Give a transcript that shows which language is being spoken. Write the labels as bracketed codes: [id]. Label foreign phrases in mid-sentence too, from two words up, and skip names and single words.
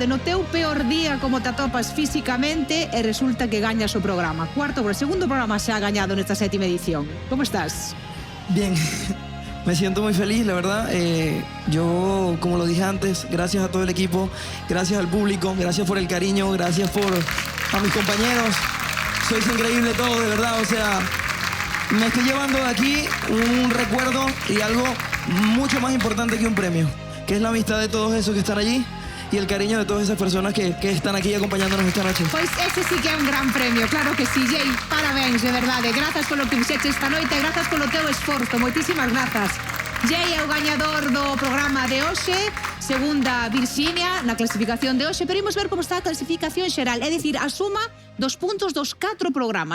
[gl] No teu peor día, como te atopas físicamente e resulta que gañas o programa. Segundo programa xa ha gañado nesta sétima edición. Como estás? [es] Bien, me siento muy feliz, la verdad. Yo, como lo dije antes, gracias a todo el equipo, gracias al público, gracias por el cariño, gracias a mis compañeros. Sois increíble todo, de verdad, o sea... Me estoy llevando de aquí un recuerdo y algo mucho más importante que un premio, que es la amistad de todos esos que están allí y el cariño de todas esas personas que están aquí acompañándonos esta noche. [gl] Pois ese sí que é un gran premio, claro que sí, Jay, parabéns, de verdade. Grazas polo que fixeche esta noite, grazas polo teu esforzo, moitísimas grazas. Jay é o gañador do programa de hoxe, segunda Virxinia na clasificación de hoxe, pero imos ver como está a clasificación xeral, é dicir, a suma dos puntos dos 4 programas.